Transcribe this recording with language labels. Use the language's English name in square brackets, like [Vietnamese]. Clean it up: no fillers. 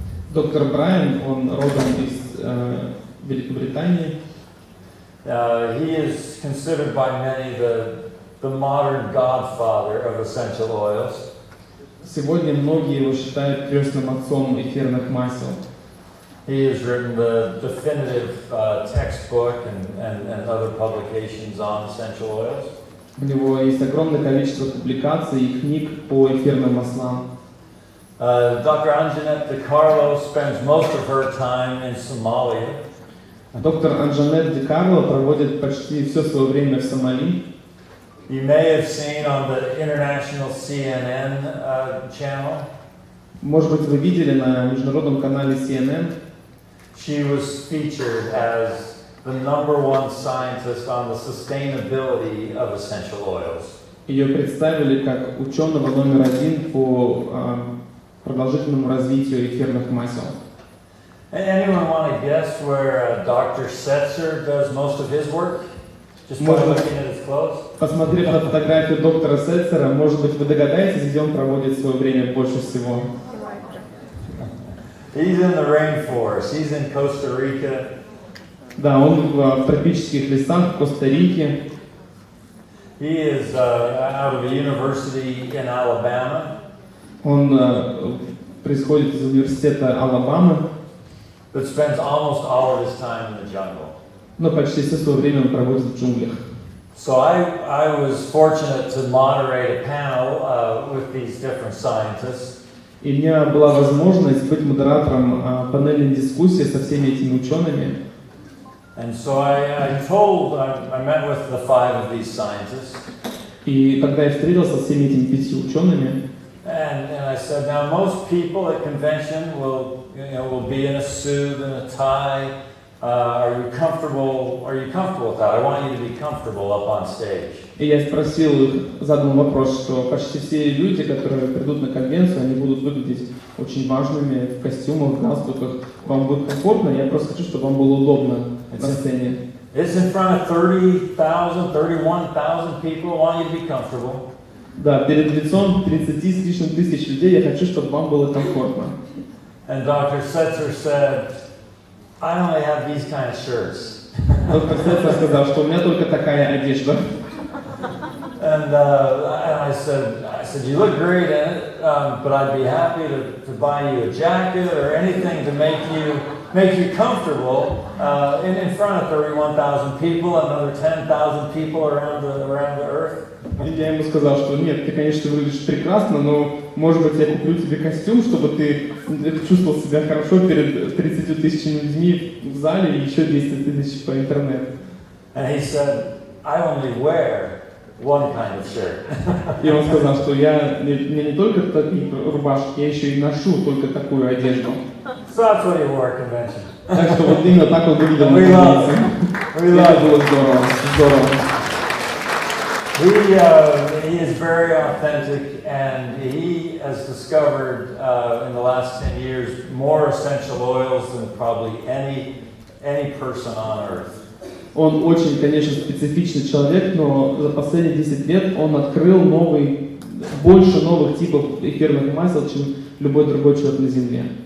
[Russian] Доктор Брайан, он родом из Великобритании. [English] He is considered by many the modern godfather of essential oils. [Russian] Сегодня многие его считают крестным отцом эфирных масел. [English] He has written the definitive textbook and other publications on essential oils. [Russian] У него есть огромное количество публикаций и книг по эфирным маслам. [English] Dr. Anjanette DiCarlo spends most of her time in Somalia. [Russian] Доктор Анжанет Ди Карло проводит почти все свое время в Сомали. [English] You may have seen on the international CNN channel. [Russian] Может быть, вы видели на международном канале CNN. [English] She was featured as the #1 scientist on the sustainability of essential oils. [Russian] Ее представили как ученого номер 1 по продолжительному развитию эфирных масел. [English] Anyone want to guess where Dr. Setzer does most of his work? Just by looking at his clothes? [Russian] Посмотрев на фотографию доктора Сетцера, может быть, вы догадаетесь, где он проводит свое время больше всего? [English] He's in the rainforest. He's in Costa Rica. [Russian] Да, он в тропических лесах в Коста-Рике. [English] He is out of a university in Alabama. [Russian] Он происходит из университета Алабамы, [English] But spends almost all of his time in the jungle. [Russian] но почти все свое время он проводит в джунглях. [English] So I was fortunate to moderate a panel with these different scientists. [Russian] И у меня была возможность быть модератором панельной дискуссии со всеми этими учеными. [English] And so I met with the 5 of these scientists. [Russian] И когда я встретился со всеми этими 5 учеными, [English] And I said, now most people at convention will be in a suit and a tie. Are you comfortable with that? I want you to be comfortable up on stage. [Russian] и я спросил их, задал вопрос, что почти все люди, которые придут на конвенцию, они будут выглядеть очень важными в костюмах, в галстуках. Вам будет комфортно? Я просто хочу, чтобы вам было удобно на сцене. [English] It's in front of 30,000, 31,000 people. I want you to be comfortable. [Russian] Да, перед лицом 30 с лишним тысяч людей я хочу, чтобы вам было комфортно. [English] And Dr. Setzer said, I only have these kind of shirts. [Russian] Доктор Сетцер сказал, что у меня только такая одежда. [English] And I said, you look great in it, but I'd be happy to buy you a jacket or anything to make you comfortable in front of 31,000 people, another 10,000 people around the earth. [Russian] И я ему сказал, что нет, ты, конечно, выглядишь прекрасно, но, может быть, я куплю тебе костюм, чтобы ты чувствовал себя хорошо перед 30 тысячами людьми в зале и еще 10 тысяч по интернету. [English] And he said, I only wear one kind of shirt. [Russian] И он сказал, что я не только такие рубашки, я еще и ношу только такую одежду. [English] So that's what he wore at convention. [Russian] Так что вот именно так он выглядел на [English] We love [Russian] конвенции. [English] it. [Russian] Это было здорово. [English] He is very authentic, and he has discovered in the last 10 years more essential oils than probably any person on earth. [Russian] Он очень, конечно, специфичный человек, но за последние 10 лет он открыл больше новых типов эфирных масел, чем любой другой человек на Земле.